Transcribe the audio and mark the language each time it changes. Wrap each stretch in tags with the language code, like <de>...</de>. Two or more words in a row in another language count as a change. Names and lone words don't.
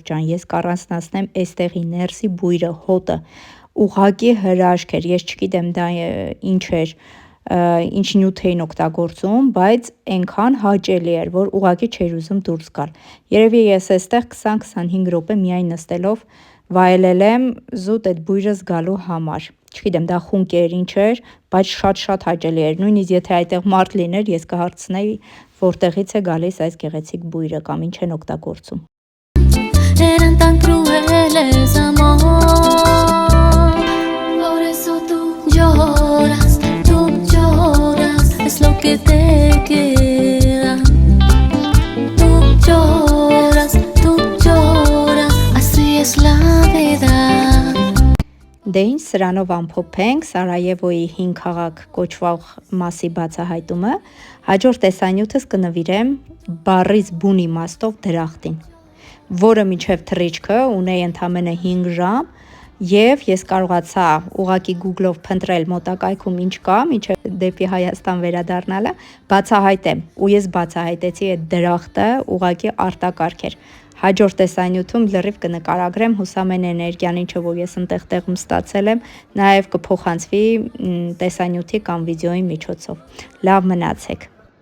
<hy>ջան, ես կառանձնացնեմ այստեղի ներսի բույրը, հոտը, ուղղակի հրաշք էր, ես չգիտեմ դա ինչ էր, ինչ նյութ էին օգտագործում, բայց այնքան հաճելի էր, որ ուղղակի չէր ուզում դուրս գալ։ Երևի ես այստեղ 20-25 րոպե միայն նստելով վայելել եմ զուտ այդ բույրը զգալու համար։ Չգիտեմ, դա խունկ էր, ինչ էր, բայց շատ հաճելի էր։ Նույնիսկ եթե այդտեղ մարդ լիներ, ես կհարցնեի, որտեղից է գալիս այս գեղեցիկ բույրը կամ ինչ են օգտագործում։</hy> <es>Eran tan crueles, amor. Por eso tú lloras, es lo que te queda. Tú lloras, así es la vida.</es> <hy>Դե ինչ սրանով ամփոփենք Սարայևոյի 5 քաղաք կոչվող մասի բացահայտումը, հաջորդ տեսանյութս կնվիրեմ բառից բուն իմաստով դրախտին։ որը միջև թռիչքը ունեի ընդամենը 5 ժամ, եւ ես կարողացա ուղակի Google-ով փնտրել մոտակայքում ինչ կա, միջև դեպի Հայաստան վերադառնալը, բացահայտեմ, ու ես բացահայտեցի այդ դրախտը, ուղակի արտակարգ էր։ Հաջորդ տեսանյութում լրիվ կնկարագրեմ հուսամեն էներգիան, ինչը որ ես ընտեղ տեղում ստացել եմ, նաև կփոխանցվի տեսանյութի կամ վիդեոյի միջոցով։ Լավ մնացեք։</hy>